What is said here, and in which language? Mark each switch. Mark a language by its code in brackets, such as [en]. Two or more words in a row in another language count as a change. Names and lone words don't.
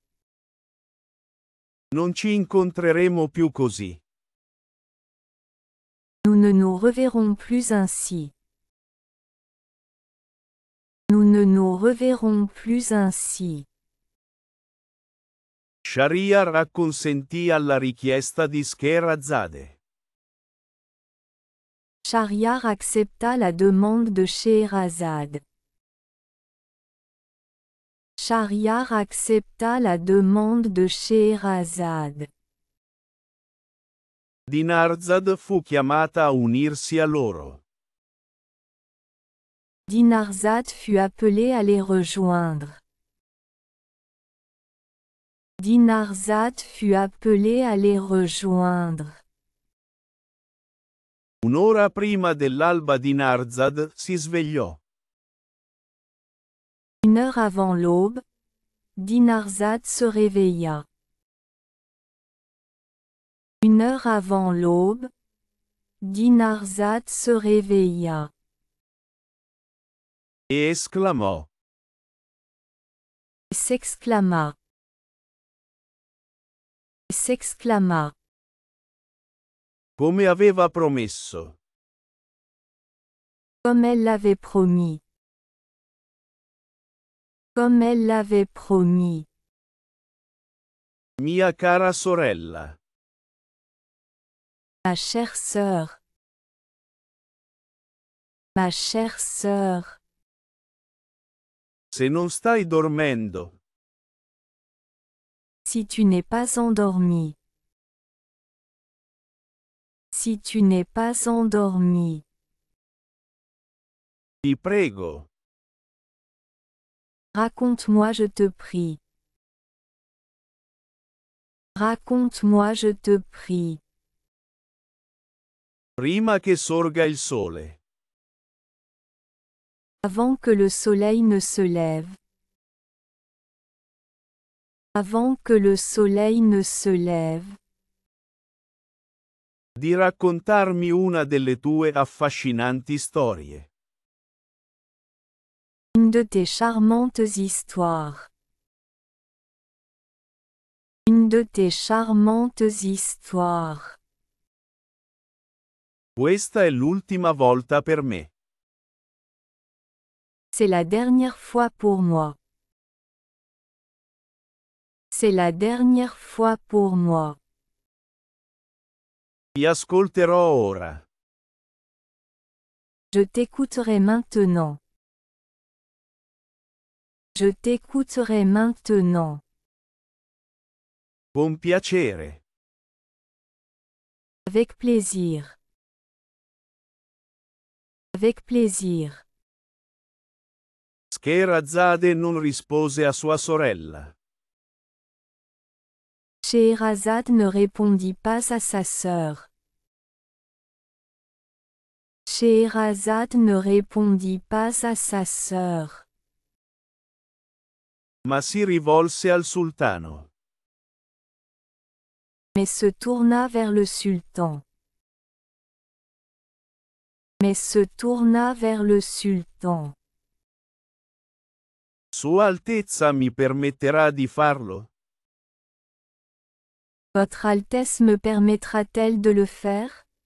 [it] Non ci incontreremo più così. [fr] Nous ne nous reverrons plus ainsi. Nous ne nous reverrons plus ainsi. [it] Shahryar acconsentì alla richiesta di Scheherazade. [fr] Shahryar accepta la demande de Scheherazade. Shahryar accepta la demande de Scheherazade. [it] Dinarzad fu chiamata a unirsi a loro. [fr] Dinarzade fut appelée à les rejoindre. Dinarzade fut appelée à les rejoindre. [it] Un'ora prima dell'alba Dinarzad si svegliò. [fr] Une heure avant l'aube, Dinarzade se réveilla. Une heure avant l'aube, Dinarzade se réveilla. [it] E esclamò: [fr] S'exclama. S'exclama. [it] come aveva promesso. [fr] Comme elle l'avait promis. Comme elle l'avait promis. [it] Mia cara sorella. [fr] Ma chère sœur. Ma chère sœur. [it] Se non stai dormendo, [fr] Si tu n'es pas endormi. Si tu n'es pas endormi. [it] ti prego, [fr] Raconte-moi, je te prie. Raconte-moi, je te prie. [it] prima che sorga il sole. [fr] Avant que le soleil ne se lève. Avant que le soleil ne se lève. [it] Di raccontarmi una delle tue affascinanti storie. [fr] Une de tes charmantes histoires. Une de tes charmantes histoires. [it] Questa è l'ultima volta per me. [fr] C'est la dernière fois pour moi. C'est la dernière fois pour moi. [it] Ti ascolterò ora. [fr] Je t'écouterai maintenant. Je t'écouterai maintenant. [it] Con piacere. [fr] Avec plaisir. Avec plaisir. [it] Scheherazade non rispose a sua sorella. [fr] Scheherazade ne répondit pas à sa sœur. Scheherazade ne répondit pas à sa sœur. [it] Ma si rivolse al sultano. [fr] Mais se tourna vers le sultan. Mais se tourna vers le sultan. [it] Sua Altezza mi permetterà di farlo? [fr] Votre Altesse me permettra-t-elle de le faire?